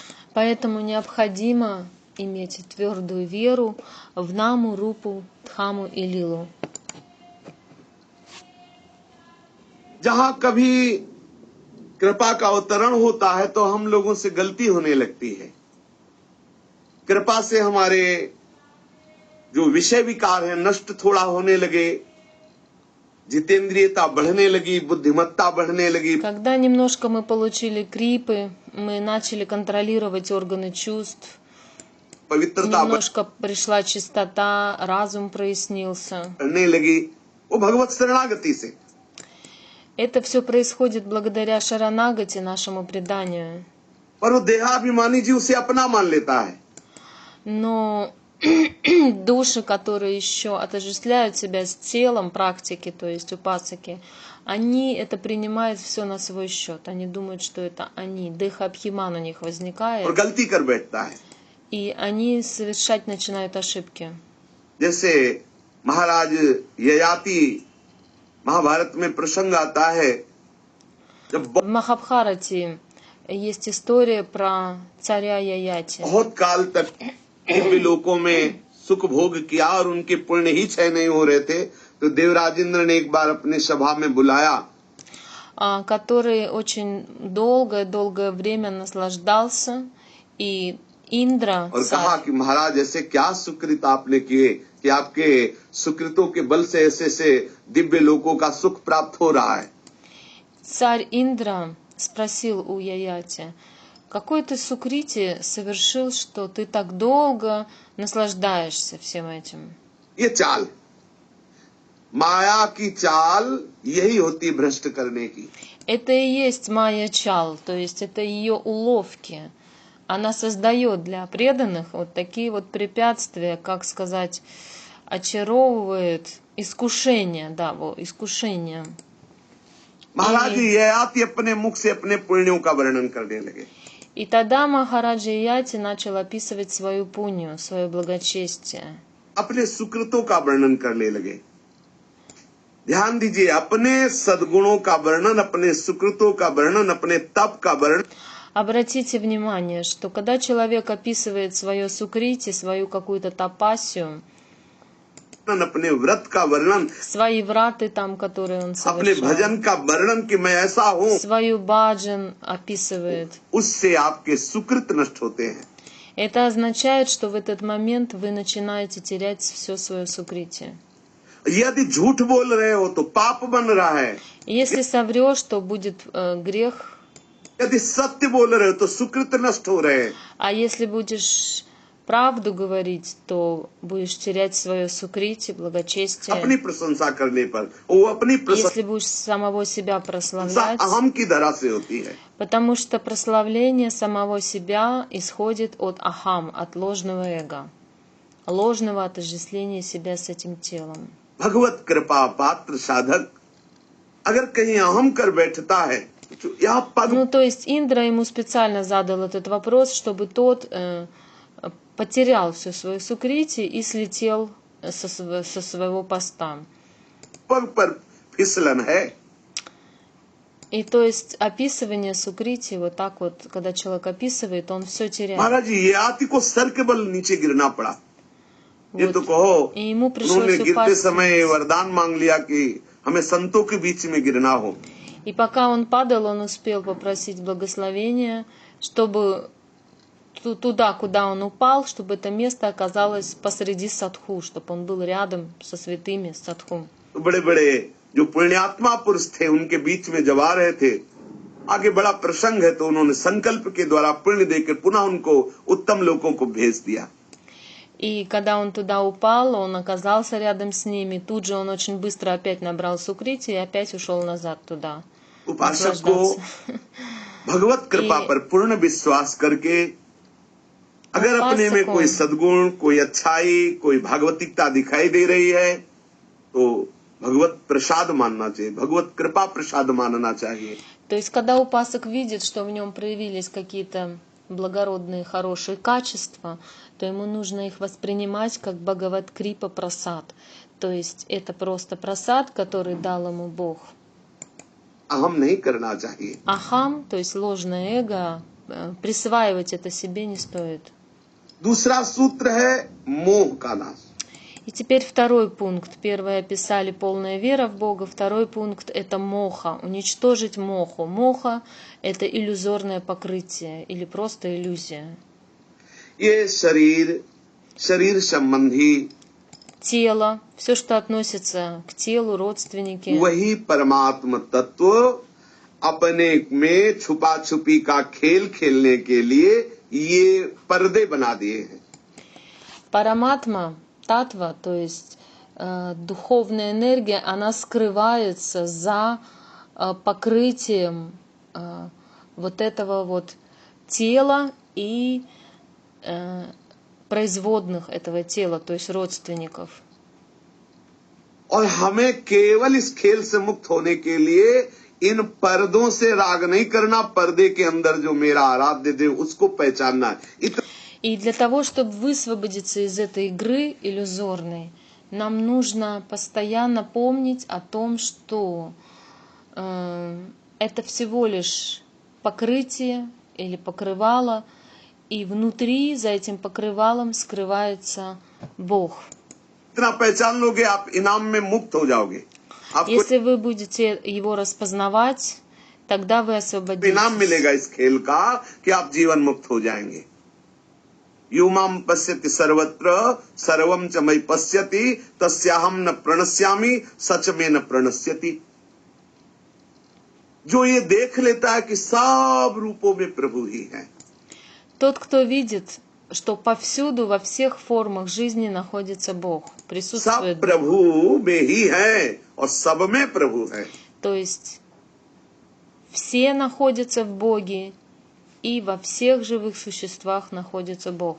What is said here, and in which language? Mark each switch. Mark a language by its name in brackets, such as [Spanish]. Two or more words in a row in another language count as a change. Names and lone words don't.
[Russian] Поэтому необходимо иметь твердую веру в Наму, Рупу, Дхаму и Лилу. [Hindi] जहां कभी कृपा का अवतरण होता है तो हम लोगों से गलती होने लगती है। कृपा से हमारे जो विषय विकार है नष्ट थोड़ा होने लगे, जितेंद्रियता बढ़ने लगी, बुद्धिमत्ता बढ़ने लगी। [Russian] Когда немножко мы получили крипы, мы начали контролировать органы чувств, [Hindi] पवित्रता [Russian] немножко пришла чистота, разум прояснился. [Hindi] बढ़ने लगी, वो भगवत शरणागति से। [Russian] Это все происходит благодаря Шаранагати, нашему преданию. [Hindi] पर वो देहाभिमानी जी उसे अपना मान लेता है। [Russian] Но души, которые еще отождествляют себя с телом практики, то есть упасаки, они это принимают все на свой счет. Они думают, что это они. Дыха-абхиман у них [Hindi] और [Russian] возникает, [Hindi] गलती कर बैठता है। [Russian] и они совершать начинают ошибки. [Hindi] जैसे महाराज ययाति महाभारत में प्रसंग आता है, जब [Russian] В Махабхарате есть история про царя Яяти. [Hindi] बहुत काल तक दिव्य लोकों में सुख भोग किया और उनके पुण्य ही क्षय नहीं हो रहे थे, तो देवराजेंद्र ने एक बार अपनी सभा में बुलाया [Russian] Который очень долгое время наслаждался, и Индра, [Hindi] और कहा [Russian] царь, [Hindi] कि महाराज ऐसे क्या सुकृत आपने किए कि आपके सुकृतों के बल से ऐसे ऐसे दिव्य लोकों का सुख प्राप्त हो रहा है। [Russian] царь Индра спросил у Яяти, какой ты сукрити совершил, что ты так долго наслаждаешься всем этим? [Hindi] ये चाल, माया की चाल यही होती भ्रष्ट करने की। [Russian] Это и есть [Hindi] माया चाल, [Russian] то есть это ее уловки. Она создает для преданных вот такие вот препятствия, как сказать, очаровывает искушение, да, искушение. [Hindi] महाराज ययाति अपने मुख से अपने पुण्यों का वर्णन करने लगे। [Russian] И тогда Махараджа Яти начал описывать свою пунью, свое благочестие. [Hindi] अपने सुकृतों का वर्णन करने लगे। ध्यान दीजिए, अपने सद्गुणों का वर्णन, अपने सुकृतों का वर्णन, अपने तप का वर्णन। [Russian] Обратите внимание, что когда человек описывает свое сукрити, свою какую-то тапасию, [Hindi] अपने व्रत का वर्णन, [Russian] свои враты там, которые он [Hindi] अपने [Russian] совершал, [Hindi] भजन का वर्णन कि मैं ऐसा हूँ, [Russian] свою баджан описывает, [Hindi] उससे आपके सुकृत नष्ट होते हैं। [Russian] это означает, что в этот момент вы начинаете терять все свое сукрити. [Hindi] यदि झूठ बोल रहे हो तो पाप बन रहा है, [Russian] Если соврешь, то будет грех, [Hindi] यदि सत्य बोल रहे हो तो सुकृत नष्ट हो रहे हैं। [Russian] а если будешь правду говорить, то будешь терять свое сукрити, благочестие. [Hindi] अपनी प्रशंसा करने पर वो अपनी [Russian] Если будешь самого себя прославлять, [Hindi] अहम की धरा से होती है। [Russian] потому что прославление самого себя исходит от ахам, от ложного эго, ложного отождествления себя с этим телом. [Hindi] भगवत कृपा पात्र साधक अगर कहीं अहम कर बैठता है, यह पद [Russian] Ну, то есть Индра ему специально задал этот вопрос, чтобы тот потерял все свое сукрити и слетел со своего поста. [Hindi] पग पर फिसलन है। [Russian] И то есть описывание сукрити, вот так вот, когда человек описывает, он все теряет. [Hindi] महाराज ये आति को सर के बल नीचे गिरना पड़ा। ये [Russian] Вот. [Hindi] तो कहो [Russian] И ему [Hindi] उन्होंने [Russian] пришлось [Hindi] गिरते [Russian] упасть. [Hindi] समय वरदान मांग लिया कि हमें संतों के बीच में गिरना हो। [Russian] И пока он падал, он успел попросить благословения, чтобы туда, куда он упал, чтобы это место оказалось посреди садху, чтобы он был рядом со святыми садху. [Hindi] तो बड़े बड़े जो पुण्यात्मा पुरुष थे उनके बीच में जब आ रहे थे, आगे बड़ा प्रसंग है, तो उन्होंने संकल्प के द्वारा पुण्य देकर पुनः उनको उत्तम लोकों को भेज दिया। [Russian] И когда он туда упал, он оказался рядом с ними. Тут же он очень быстро опять набрал сукрити и опять ушел назад туда. [Hindi] उपासक को भगवत कृपा पर पूर्ण विश्वास करके अगर अपने में कोई सद्गुण, कोई अच्छाई, कोई भागवतिकता दिखाई दे रही है तो भगवत प्रसाद मानना चाहिए, भगवत कृपा प्रसाद मानना चाहिए। [Russian] То есть, когда упасок видит, что в нем проявились какие-то благородные, хорошие качества, то ему нужно их воспринимать как [Hindi] भगवत कृपा प्रसाद. [Russian] То есть, это просто прасад, который дал ему Бог. [Hindi] अहम नहीं करना चाहिए। [Russian] Ахам, то есть ложное эго, присваивать это себе не стоит. [Hindi] दूसरा सूत्र है मोह का नाश। [Russian] И теперь второй пункт. Первый описали полная вера в Бога. Второй пункт — это моха. Уничтожить моху. Моха — это иллюзорное покрытие или просто иллюзия. [Hindi] ये शरीर संबंधी [Russian] Тело, все, что относится к телу, родственники. [Hindi] वही परमात्मा तत्व अपने में छुपा छुपी का खेल खेलने के लिए ये पर्दे बना दिए हैं. परमात्मा, तत्व, [Russian] то есть духовная энергия, она скрывается за покрытием вот этого вот тела и производных этого тела, то есть родственников. [Hindi] और हमें केवल इस खेल से मुक्त होने के लिए इन पर्दों से राग नहीं करना, पर्दे के अंदर जो मेरा आराध्य देव उसको पहचानना है. И для того, чтобы высвободиться из этой игры иллюзорной, нам нужно постоянно помнить о том, что это всего лишь покрытие или покрывало, и внутри за этим покрывалом скрывается Бог. इतना पहचान लोगे आप इनाम में मुक्त हो जाओगे. Если вы будете его распознавать, тогда вы освободитесь. इनाम मिलेगा इस खेल का कि आप जीवन मुक्त हो जाएंगे. [Sanskrit] युमाम पश्यति सर्वत्र सर्वम च मयि पश्यति तस्याहम न प्रणश्यामि सच में न प्रणश्यति. [Hindi] जो ये देख लेता है कि सब रूपों में प्रभु ही है. [Russian] Тот, кто видит, что повсюду, во всех формах жизни находится Бог, присутствует [Hindi] सब प्रभु में ही है और सब में प्रभु है. [Russian] То есть все находятся в Боге, и во всех живых существах находится Бог.